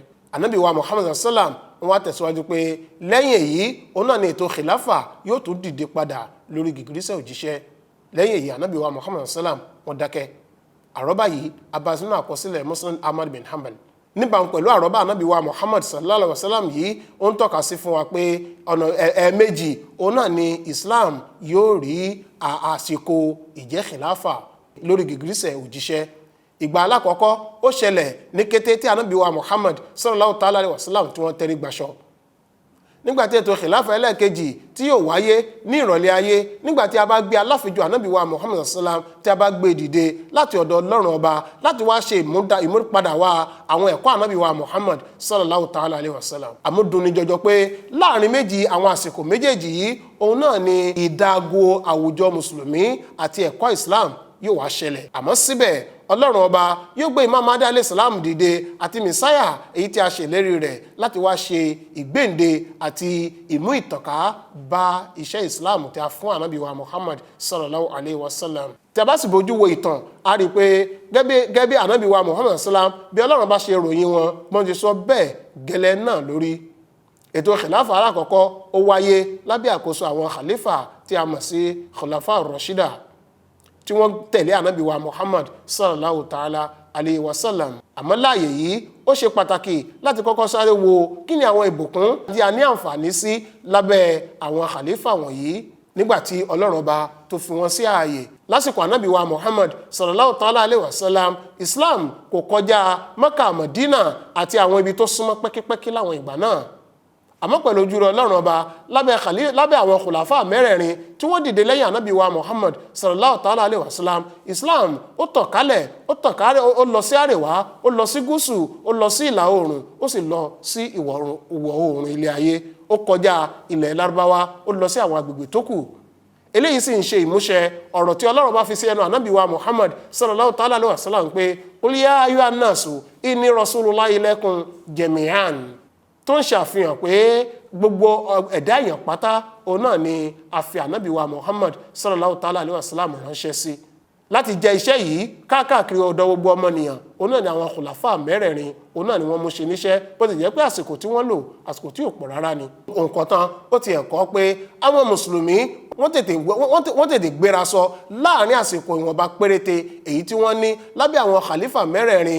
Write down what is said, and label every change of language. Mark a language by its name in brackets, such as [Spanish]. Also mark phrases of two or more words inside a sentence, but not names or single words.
[Yoruba] Ànábì wa Muhammad sallam wọ́n wá tẹ̀síwájú pé lẹ́yìn èyí òun náà ni ètò khilafa yóò tún dìde padà lórí gìgírísẹ̀ òjíṣẹ́. Lẹ́yìn èyí Ànábì wa Muhammad sallam wọ́n dákẹ́. Àrọ́bá yìí abasínú àkọsílẹ̀ Muslim Ahmad bin Hanbal. Níbàámu pẹ̀lú àrọ́bá Ànábì wa Muhammad [Arabic] صلى الله عليه وسلم [Yoruba] yìí ó ń tọ́ka sí fún wa pé ọ̀nà ẹ̀ẹ̀mejì òun náà ni Islam yóò rí àsìkò ìjẹ́ khilafa lórí gìgírísẹ̀ òjíṣẹ́. Ìgbà alákọ̀ọ́kọ́ ó ṣẹlẹ̀ ní kété tí Ànábì wa Muhammad [Arabic] صلى الله تعالى عليه وسلم [Yoruba] tí wọ́n tẹrí gbaṣọ. Nígbàtí ètò khilafa ẹlẹ́ẹ̀kejì tí yóò wáyé ní ìrọ̀lẹ́ ayé nígbàtí a bá gbé aláfijọ́ Ànábì wa Muhammad sallam tí a bá gbé dìde láti ọ̀dọ̀ Ọlọ́run ọba láti wá ṣe ìmúpadà wá àwọn ẹ̀kọ́ Ànábì wa Muhammad [Arabic] صلى الله تعالى عليه وسلم. [Yoruba] Àmúdùnni jọjọ pé láàrin méjì àwọn àsìkò méjèèjì yìí òun náà ni ìdágo àwùjọ mùsùlùmí àti ẹ̀kọ́ Islam yóò wá ṣẹlẹ̀. Àmọ́ síbẹ̀ Ọlọ́run ọba yóò gbé Imam Mahdi [Arabic] عليه السلام [Yoruba] dìde àti Mẹsáyà èyí tí a ṣe ìlérí rẹ̀ láti wá ṣe ìgbéǹde àti ìmú ìtànká bá iṣẹ́ Islam tí a fún Ànábì wa Muhammad [Arabic] صلى الله عليه وسلم. [Yoruba] Tí a bá sì bójú wo ìtàn a rí i pé gẹ́gẹ́ bí Ànábì wa Muhammad sallam bí Ọlọ́run bá ṣe ròyìn wọn bọ́n ti sọ bẹ́ẹ̀ gẹ́lẹ́ náà lórí. Ètò khilafa alákọ̀ọ́kọ́ ó wáyé lábẹ́ àkóso àwọn khalifa tí a mọ̀ sí [Arabic] خلفاء راشدة [Yoruba] tí wọ́n tẹ̀lé Ànábì wa Muhammad [Arabic] صلى الله تعالى عليه وسلم. [Yoruba] Àmọ́ láàyè yìí ó ṣe pàtàkì láti kọ́kọ́ sáré wo kí ni àwọn ìbùkún tí a ní àǹfààní sí lábẹ́ àwọn khalifa wọ̀nyí nígbàtí Ọlọ́run ọba tó fi wọ́n sí ààyè. Lásìkò Ànábì wa Muhammad [Arabic] صلى الله تعالى عليه وسلم [Yoruba] Islam kò kọjá Mẹ́kà, Mádínà àti àwọn ibi tó súnmọ́ pẹ́kípẹ́kí láwọn ìgbà náà. Àmọ́ pẹ̀lú ojú rẹ̀ Ọlọ́run ọba lábẹ́ àwọn khulafa mẹ́rẹ̀ẹ̀rin tí wọ́n dìde lẹ́yìn Ànábì wa Muhammad [Arabic] صلى الله تعالى عليه وسلم [Yoruba] Islam ó tàn kálẹ̀ ó lọ sí àríwá, ó lọ sí gúúsù, ó lọ sí ìlà oòrùn, ó sì lọ sí ìwọ̀ oòrùn ilé ayé, ó kọjá ilẹ̀ Lárúbáwá, ó lọ sí àwọn agbègbè tó kù. Eléyìí sì ń ṣe ìmúṣẹ ọ̀rọ̀ tí Ọlọ́run bá fi sí ẹnu Ànábì wa Muhammad [Arabic] صلى الله تعالى عليه وسلم [Yoruba] pé [Arabic] قل يا أيها الناس إني رسول الله إليكم جميعا, [Yoruba] tó ń ṣàfihàn pé gbogbo ẹ̀dá èèyàn pátá òun náà ni a fi Ànábì wa Muhammad [Arabic] صلى الله تعالى عليه وسلم [Yoruba] ránṣẹ́ sí láti jẹ iṣẹ́ yìí káàkiri ọ̀dọ̀ gbogbo ọmọnìyàn. Òun náà ni àwọn khulafa mẹ́rẹ̀ẹ̀rin òun náà ni wọ́n mú ṣe níṣẹ́, bó ti jẹ́ pé àsìkò tí wọ́n lò àsìkò tí ò pọ̀ rárá ni. Nǹkan tán ó ti ẹ̀kọ́ pé àwọn mùsùlùmí wọ́n tètè gbéra sọ láàrin àsìkò ìwọ̀nba péréte èyí tí wọ́n ní lábẹ́ àwọn khalifa mẹ́rẹ̀ẹ̀rin.